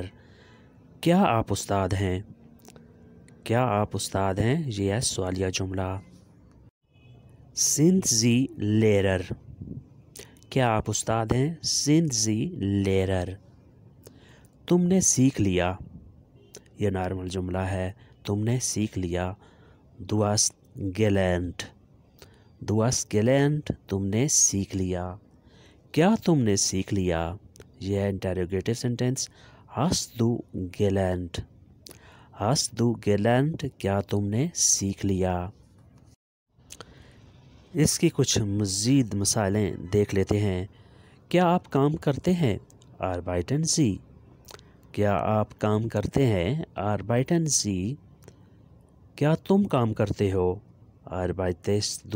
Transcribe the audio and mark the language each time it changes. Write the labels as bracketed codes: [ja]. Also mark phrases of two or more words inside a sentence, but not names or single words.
[ur] کیا آپ استاد ہیں، کیا آپ استاد ہیں، یہ ہے سوالیہ جملہ. [de] Sind Sie Lehrer, [ur] کیا آپ استاد ہیں, [de] Sind Sie Lehrer। [ur] تم نے سیکھ لیا، یہ نارمل جملہ ہے. تم نے سیکھ لیا. [de] Du hast gelernt. Du hast gelernt, [ur] تم نے سیکھ لیا. کیا تم نے سیکھ لیا؟ یہ ہے [en] interrogative sentence. [de] Hast du gelernt. Hast du gelernt, [ur] کیا تم نے سیکھ لیا؟ اس کی کچھ مزید مثالیں دیکھ لیتے ہیں. کیا آپ کام کرتے ہیں؟ [de] Arbeiten Sie. [ur] کیا آپ کام کرتے ہیں؟ [de] Arbeiten Sie. [ur] کیا تم کام کرتے ہو؟ [de] Arbeitest du.